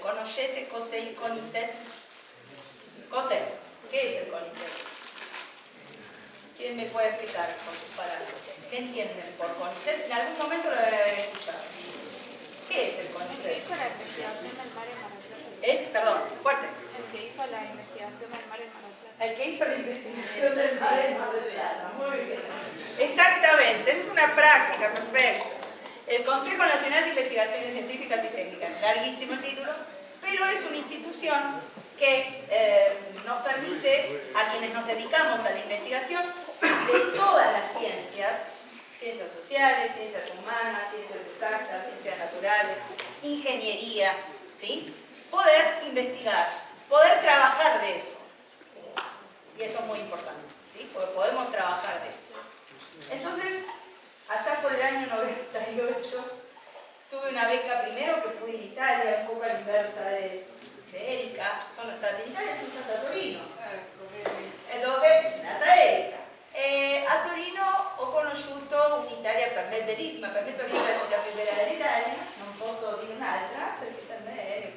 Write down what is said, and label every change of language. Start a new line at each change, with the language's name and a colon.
Italian: Conoscete cos'è il CONICET?
Spanish: Cos'è? ¿Qué es el CONICET? ¿Quién me puede explicar con sus palabras? ¿Qué entienden por CONICET? En algún momento lo habré escuchado. ¿Qué es el CONICET? El que hizo la investigación del mar en Mar del Plata. Es, perdón, fuerte. El que hizo la investigación del mar en Mar del Plata. El que hizo la investigación del mar en Mar del Plata. Muy bien. Exactamente, esa es una práctica, perfecto. El Consejo Nacional de Investigaciones Científicas y Técnicas, larguísimo el título, pero es una institución que nos permite, a quienes nos dedicamos a la investigación de todas las ciencias, ciencias sociales, ciencias humanas, ciencias exactas, ciencias naturales, ingeniería, ¿sí? Poder investigar, poder trabajar de eso. Y eso es muy importante, ¿sí? Porque podemos trabajar de eso. Entonces, allá por el año 98, tuve una beca primero que fui en Italia, un poco a la inversa de Erika, sono stata in Italia e sono stata a Torino, dove è nata Erika.
Italian: A Torino ho conosciuto un'Italia per me bellissima, per me Torino è la città più bella dell'Italia, non posso dire un'altra perché per me è